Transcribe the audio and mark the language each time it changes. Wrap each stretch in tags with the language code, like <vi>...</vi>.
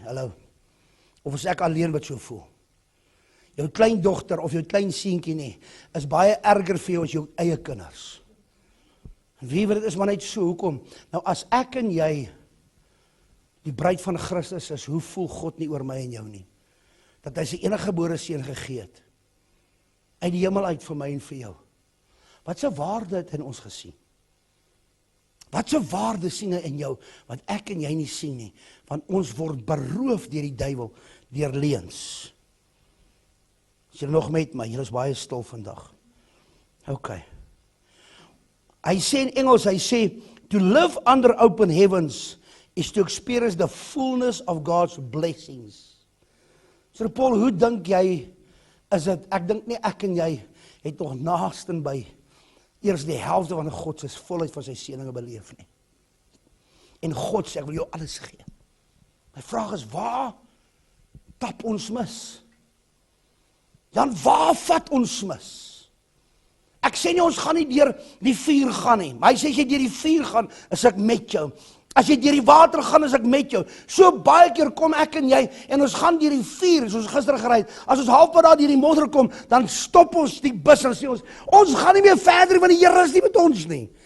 <af>Hallo. Of is ek alleen wat so voel? Jou kleindogter of jou klein seentjie nie, is baie erger vir jou as jou eie kinders. En wie weet, dit is maar net so, hoekom? Nou as ek en jy die bruid van Christus is, hoe voel God nie oor my en jou nie? Dat hy sy enige gebore seun gegee het, uit die hemel uit vir my en vir jou. Wat se waarde het in ons gesien? Wat se waarde sien hy in jou, wat ek en jy nie sien nie? Want ons word beroof deur die duiwel, deur leuns. Is julle nog met my? Julle is baie stil vandag. OK. Hy sê in Engels, hy sê,</af> <en>to live under open heavens is to experience the fullness of God's blessings.</en> <af>So Paul, hoe dink jy, is dit, ek dink nie ek en jy het nog naasten by eers die helfte van God se volheid van sy seëninge beleef nie. En God sê, ek wil jou alles gee. My vraag is, waar tap ons mis? Jan, waar vat ons mis? Ek sê nie, ons gaan nie deur die vuur gaan nie, maar hy sê, as jy deur die vuur gaan, is ek met jou. As jy deur die water gaan, is ek met jou. So baie keer kom ek en jy, en ons gaan deur die vuur, soos ons gister gery het. As ons halfpad daar deur die modder kom, dan stop ons die bus en sê ons gaan nie meer verder, want die Here is nie met ons nie.</af>